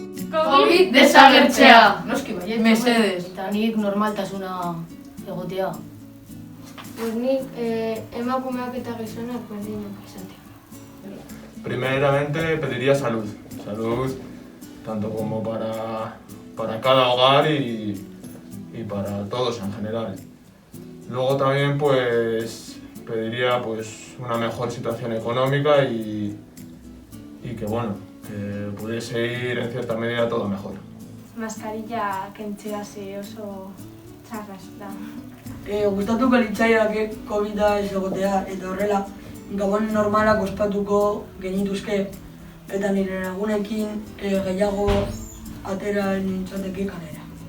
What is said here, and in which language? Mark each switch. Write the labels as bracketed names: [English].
[Basque] COVID desagertzea! Noski baiet, mesedez. Eta nik normaltasuna egotea. Nik emakumeak eta gizonak berdinak izatea. [Spanish] Primeramente pediría salud. Salud tanto como para cada hogar y para todos en general. Luego también pues pediría una mejor situación económica y que que pudiese ir en cierta medida todo mejor. [Basque] Maskarilla kentzea ze oso txarraz da. Gustatuko litzaidake COVID-a ez egotea, eta horrela gabon normalak ospatuko genituzke, eta nire lagunekin gehiago atera nintzateke kalera.